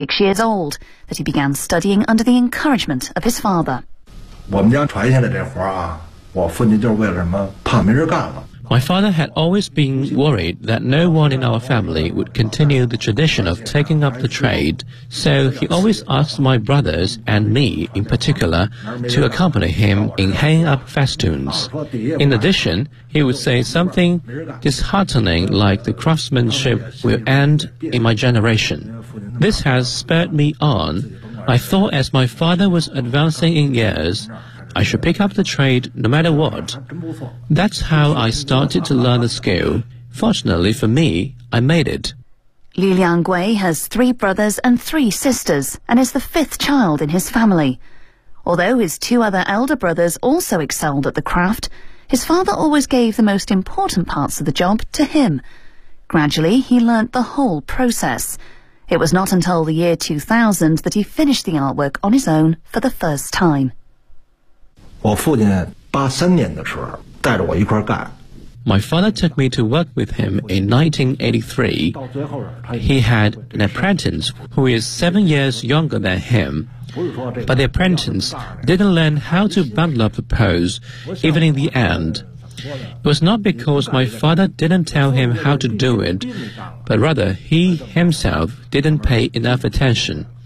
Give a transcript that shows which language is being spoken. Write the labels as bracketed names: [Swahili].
[English] 6 years old that he began studying under the encouragement of his father. [Chinese] 我们家传下来这活啊，我父亲就是为了什么？怕没人干了。 [English] My father had always been worried that no one in our family would continue the tradition of taking up the trade, so he always asked my brothers and me in particular to accompany him in hanging up festoons. In addition, he would say something disheartening like the craftsmanship will end in my generation. This has spurred me on. I thought as my father was advancing in years,I should pick up the trade no matter what. That's how I started to learn the skill. Fortunately for me, I made it. Li Liangwei has 3 brothers and 3 sisters and is the 5th child in his family. Although his 2 other elder brothers also excelled at the craft, his father always gave the most important parts of the job to him. Gradually, he learnt the whole process. It was not until the year 2000 that he finished the artwork on his own for the first time. [Chinese] 我父亲83年的时候带着我一块干。 [English] My father took me to work with him in 1983. He had an apprentice who is 7 years younger than him. But the apprentice didn't learn how to bundle up a pose, even in the end. It was not because my father didn't tell him how to do it, but rather he himself didn't pay enough attention.